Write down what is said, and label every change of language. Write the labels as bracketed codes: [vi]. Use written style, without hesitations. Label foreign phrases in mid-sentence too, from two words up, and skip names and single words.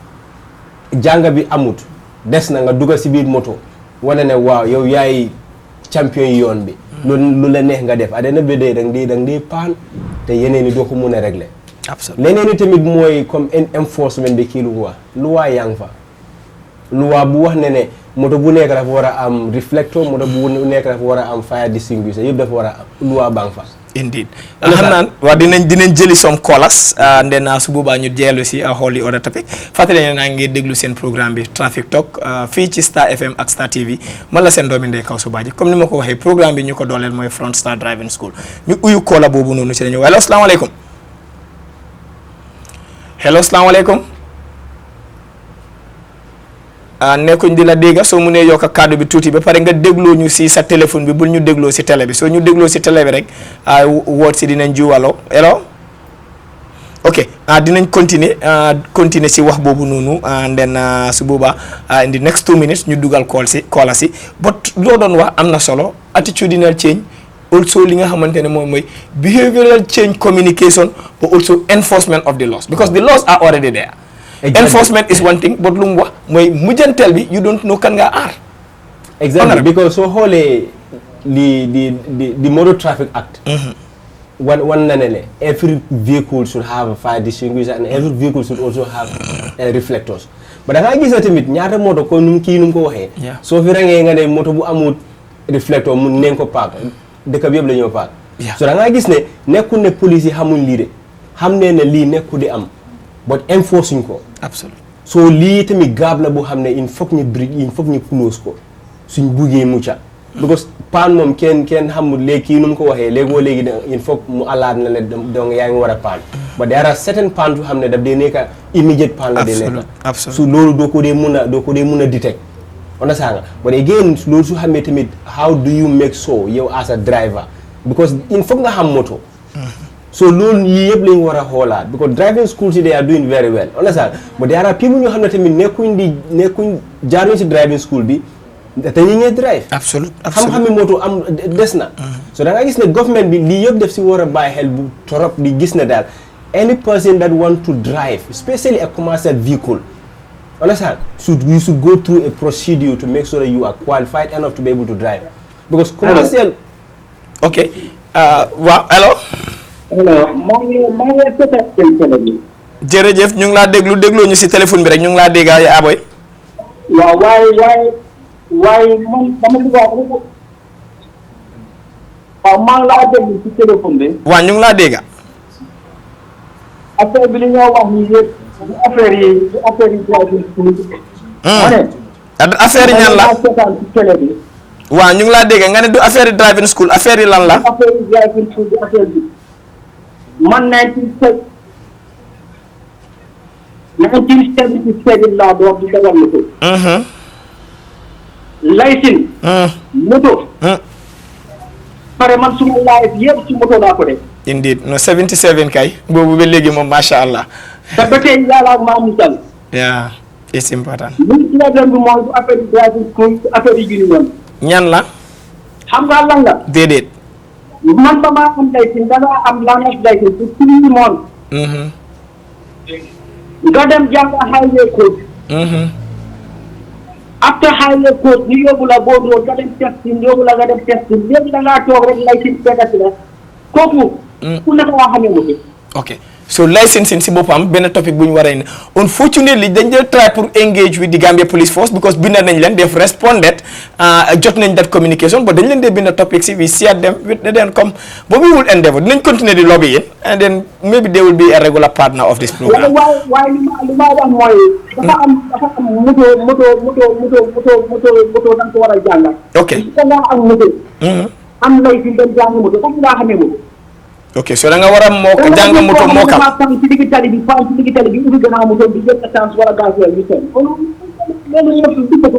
[wo] jànga bi amut des na nga dugal si biir moto wane ne waaw yow yaay champion yi yoon bi lu la neex nga def adena bi dee dang dee paan te yeneen i doo ko mun a régler leneen i tamit mooy comme enforcement bi kii lu loi yaa ngi fa loi bu wax ne moto bu nekk dafa war a am reflector moto bu nekk dafa war a am [en] fire distinguisher [wo] yëpp dafa war a loi baa ngi fa indeed xam naa waaw dinañ jëli [en] some callers [wo] ndeen su boobaa ñu jeelu si xool yi [en] other topic [wo] fàttali ne naa ngi déglu seen programme bi Traffic Talk fii ci Star FM ak Star TV man la seen doomi Ndeye Kawsu Badji comme ni ma ko waxee programme bi ñu ko dooleel mooy Front Star Driving School ñu uyu koola boobu noonu si lañu waaye asalaamaaleykum hello asalaamaaleykum nekkuñ di la dégga soo mënee yokk kàddu bi tuuti ba pare nga dégloo ñu si sa téléphone bi bul ñu dégloo si télé bi soo ñu dégloo si télé bi rek woot si dinañ jiwaloo hello ok dinañ continuer si wax boobu noonu then su boobaa [en] in the next 2 minutes [wo] ñu dugal koola si but loo doon wax am na solo [en] attitudinal change also [wo] li nga xamante ne moom mooy [en] behavioral change communication but also enforcement of the laws because the laws are already there enforcement is one thing but [wo] lu mu wax mooy mujjanteel bi [en] you don't know [wo] kan ngaa aar. [en] exactly because [wo] soo xoolee [en] the Motor Traffic Act. One every vehicle should have a fire extinguisher and every vehicle should also have reflectors. [wo] But da nga gis tamit ñaata moto ko num ko waxee. soo fi rangee nga ne moto bu amul reflecteur mu neen ko paak dëkk bi yëpp la ñoo paak. so da nga gis ne nekkul ne police yi xamuñ lii de xam ne lii nekkul di am [en] but enforcing [wo] ko. absolument so lii tamit gaab la boo xam ne [fr] il faut [wo] ñu close ko suñ buggee mucca because paan moom kenn xamul léegi kii nu mu ko waxee léegi [fr] il faut [wo] mu alaat na [fr] le donc [wo] yaa ngi war a paan [en] but there are certain [wo] paan yu xam ne daf dee nekk immediate paan la dee nekk su loolu doo ko dee mun a [en] detect understand [wo] nga [en] but again [wo] loolu su xamee tamit [en] how do you make sure [wo] yow [en] as a driver because [fr] il faut [wo] nga xam moto so loolu yii yëpp lañu war a xoolaat [en] because driving schools they are doing very well understand but there are people [wo] ñoo xam ne tamit nekkuñ jaaruñ si [en] driving school [wo] bi te ñu ngi drive. absolute xam-xami moto am des na. [en] so [wo] da nga gis ne government bi lii yëpp def si war a bàyyi xel bu torop di gis ne daal [en] any person that want to drive especially a commercial vehicle understand you should go through a procedure to make sure that you are qualified enough to be able to drive because commercial. [wo] ok waaw allo. jërëjëf ñu ngi laa dégloo ñu si téléphone bi rek ñu ngi laa dégg yaa boy. waaw waaye man dama di wax waaw maa ngi laa déglu ci téléphone bi. waaw ñu ngi laa dégg. affaire bi li ñoo wax nii yëpp affaire yi [en] driving school. [wo] affaire yi ñan la seetaan ci télé bi. waaw ñu ngi laa dégg nga ne du affaire yi driving school affaire yi lan la. affaire yi [en] driving school [wo] bi affaire bi man 1977 laa doon di dawal moto. licence. moto. pare man suma life yëpp ci moto laa ko def. indeed no 77 kay boobu ba léegi moom macha allah. te ba tey yàlla maa musal. [en] yeah it's important. [wo] li problème bi mooy bu affaire yi [en] driving school [wo] affaire yi gënu woon. ñan la. xam nga lan la. déedéet. man ba maa am licence da ngaa am [en] language licence [wo] pour 3 months. nga dem jàng [en] highway code. after highway code [wo] ñu yóbbu la boobu noonu nga dem testing nga dem testing léegi da ngaa toog rek licence fekkati la kooku. ku nekk waa xamee mu fi. [en] ok so licensing [wo] si boppam benn topic bu ñu war a indi [en] unfortunately [wo] dañ dee [en] try pour engage with the Gambia Police Force because [wo] bind nañ leen def [en] responded [wo] jot nañ [en] that communication but [wo] dañ leen dee bind topic si [en] we share them with them comme but we will endeavor [wo] dinañ continuer di [en] lobby in and then maybe they will be a regular partner of this program. [wo] waaye li ma wax mooy. dafa am moto da nga ko war a jàngal. ok da nga am moto. am lay si dem jàng moto comme nga xamee moto. ok so da nga war a jàng moto mookal. ci digg tali bi ubbi gannaaw moto bi jël essence wala gasoil bi seen loolu yëpp du ko.